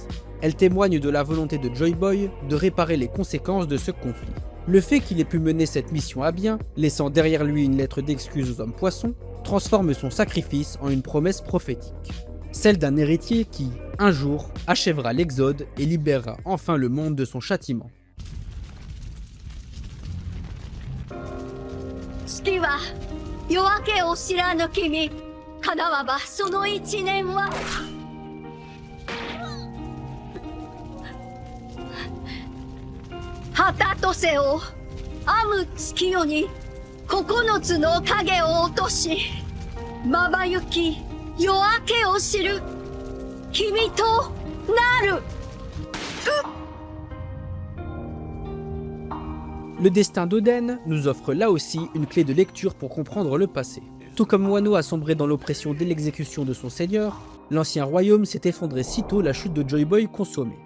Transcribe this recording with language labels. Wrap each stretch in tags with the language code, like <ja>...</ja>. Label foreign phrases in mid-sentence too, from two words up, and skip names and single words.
<fr>Elle témoigne de la volonté de Joy Boy de réparer les conséquences de ce conflit. Le fait qu'il ait pu mener cette mission à bien, laissant derrière lui une lettre d'excuse aux hommes-poissons, transforme son sacrifice en une promesse prophétique. Celle d'un héritier qui, un jour, achèvera l'exode et libérera enfin le monde de son châtiment.</fr> <ja>月は夜明けを知らぬ君かなわばその一年は旗とせを編む月夜に9つの影を落としまばゆき夜明けを知る君となる。</ja> <fr>Le destin d'Oden nous offre là aussi une clé de lecture pour comprendre le passé. Tout comme Wano a sombré dans l'oppression dès l'exécution de son seigneur, l'ancien royaume s'est effondré sitôt la chute de Joy Boy consommée.</fr>